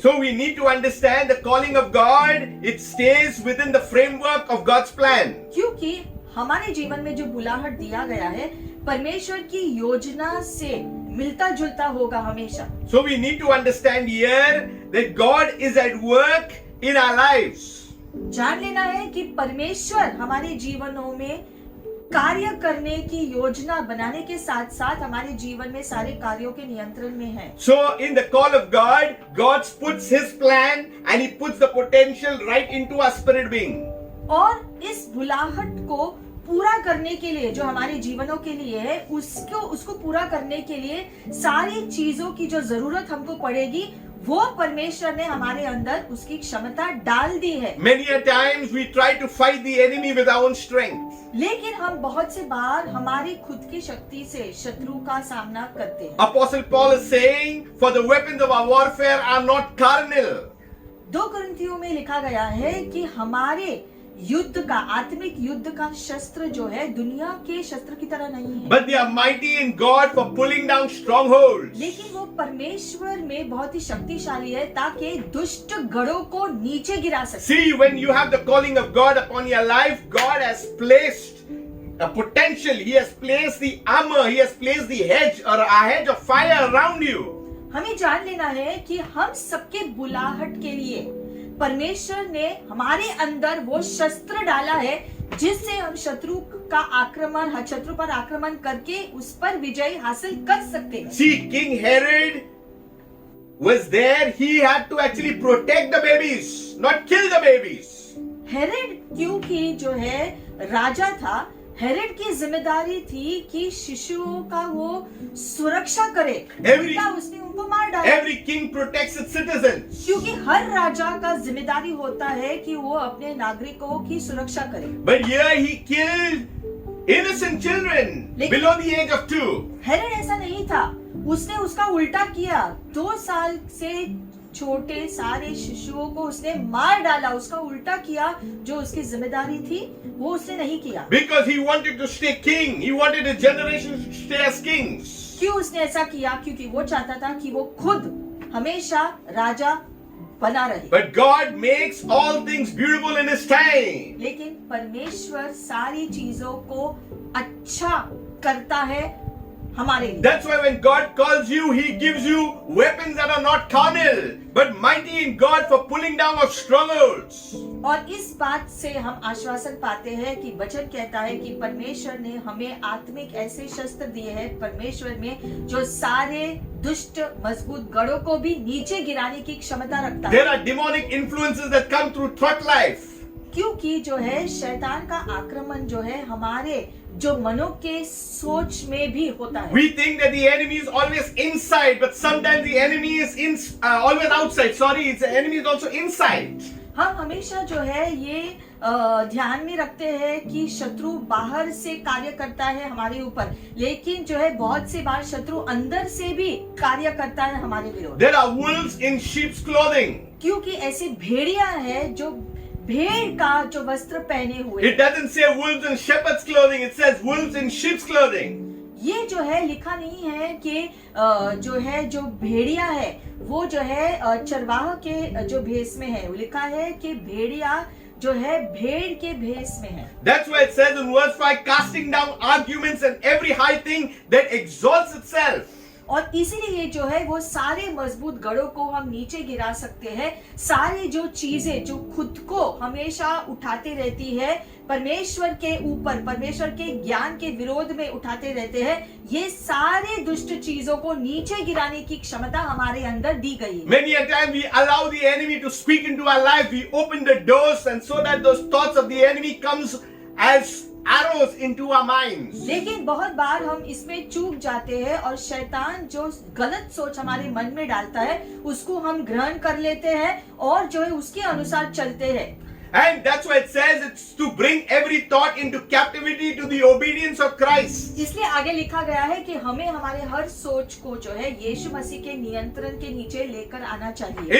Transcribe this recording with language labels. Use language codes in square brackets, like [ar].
[en] So we need to understand the calling of God, it stays within the framework of God's plan. [hi] क्योंकि हमारे जीवन में जो बुलाहट दिया गया है परमेश्वर की योजना से मिलता जुलता होगा हमेशा। [en] So we need to understand here that God is at work in our lives. [hi] जान लेना है कि परमेश्वर हमारे जीवनों में कार्य करने की योजना बनाने के साथ साथ हमारे जीवन में सारे कार्यों के नियंत्रण में है। [en] So in the call of God, God puts His plan and He puts the potential right into our spirit being. [hi] और इस बुलाहट को पूरा करने के लिए जो हमारे जीवनों के लिए है उसको पूरा करने के लिए सारी चीजों की जो जरूरत हमको पड़ेगी वो परमेश्वर ने हमारे अंदर उसकी क्षमता डाल दी है। [en] Many a times we try to fight the enemy with our own strength. [hi] लेकिन हम बहुत से बार हमारी खुद की शक्ति से शत्रु का सामना करते हैं। [en] Apostle Paul is saying, for the weapons of our warfare are not carnal. [hi] 2 कुरिन्थियों में लिखा गया है कि हमारे युद्ध का आत्मिक युद्ध का शस्त्र जो है दुनिया के शस्त्र की तरह नहीं है, [en] But they are mighty in God for pulling down strongholds. [hi] लेकिन वो परमेश्वर में बहुत ही शक्तिशाली है ताकि दुष्ट गढ़ों को नीचे गिरा सके। [en] See, when you have the calling of God upon your life, God has placed a potential. He has placed the armor. He has placed the hedge or a hedge of fire around you. [hi] हमें जान लेना है कि हम सबके बुलाहट के लिए परमेश्वर ने हमारे अंदर वो शस्त्र डाला है जिससे हम शत्रु पर आक्रमण करके उस पर विजय हासिल कर सकते हैं। [en] See, King Herod was there. He had to actually protect the babies, not kill the babies. [hi] Herod क्योंकि जो है राजा था, हेरोद की जिम्मेदारी थी कि शिशुओं का वो सुरक्षा करे, उल्टा उसने उनको मार डाला। [en] Every king protects its citizens. [hi] क्योंकि हर राजा का जिम्मेदारी होता है कि वो अपने नागरिकों की सुरक्षा करे। [en] But here he killed innocent children below the age of 2. [hi] Herod ऐसा नहीं था, उसने उसका उल्टा किया। 2 साल से छोटे सारे शिशुओं को उसने मार डाला, उसका उल्टा किया। जो उसकी जिम्मेदारी थी वो उसने नहीं किया। [en] Because he wanted to stay king. He wanted his generation to stay as kings. [hi] क्यों उसने ऐसा किया? क्योंकि वो चाहता था कि वो खुद हमेशा राजा बना रहे। [en] But God makes all things beautiful in His time. [hi] लेकिन परमेश्वर सारी चीजों को अच्छा करता है हमारे लिए। [en] That's why when God calls you, He gives you weapons that are not carnal, but mighty in God for pulling down of strongholds. [hi] और इस बात से हम आश्वासन पाते हैं कि वचन कहता है कि परमेश्वर ने हमें आत्मिक ऐसे शस्त्र दिए हैं परमेश्वर में जो सारे दुष्ट मजबूत गढ़ों को भी नीचे गिराने की क्षमता रखता है। [en] There are demonic influences that come through thought life. [hi] क्योंकि जो है शैतान का आक्रमण जो है हमारे जो मनो के सोच में भी होता है। [en] We think that the enemy is always inside, but sometimes the enemy is always outside. Sorry, the enemy is also inside. [hi] हम हमेशा जो है ये ध्यान में रखते हैं कि शत्रु बाहर से कार्य करता है हमारे ऊपर, लेकिन जो है बहुत से बार शत्रु अंदर से भी कार्य करता है हमारे विरोध। [en] There are wolves in sheep's clothing. [hi] क्योंकि ऐसे भेड़िया है जो भेड़ का जो वस्त्र पहने हुए। [en] It doesn't say wolves in shepherd's clothing. It says wolves in sheep's clothing. [hi] ये जो है लिखा नहीं है कि जो भेड़िया है वो जो है चरवाह के जो भेष में है, वो लिखा है कि भेड़िया जो है भेड़ के भेष में है। [en] That's why it says in verse 5, casting down arguments and every high thing that exalts itself. [hi] और इसीलिए जो है वो सारे मजबूत गढ़ों को हम नीचे गिरा सकते हैं। सारी जो चीजें जो खुद को हमेशा उठाते रहती है परमेश्वर के ऊपर, परमेश्वर के ज्ञान के विरोध में उठाते रहते हैं, ये सारे दुष्ट चीजों को नीचे गिराने की क्षमता हमारे अंदर दी गई है। [en] Many a time we allow the enemy to speak into our life. We open the doors and so that those thoughts of the enemy comes as arrows into our minds. [hi] लेकिन बहुत बार हम इसमें चूक जाते हैं और शैतान जो गलत सोच हमारे मन में डालता है उसको हम ग्रहण कर लेते हैं और जो है उसके अनुसार चलते हैं। [en] And that's why it says it's to bring every thought into captivity to the obedience of Christ. [hi] इसलिए आगे लिखा गया है कि हमें हमारे हर सोच को जो है यीशु मसीह के नियंत्रण के नीचे लेकर आना चाहिए।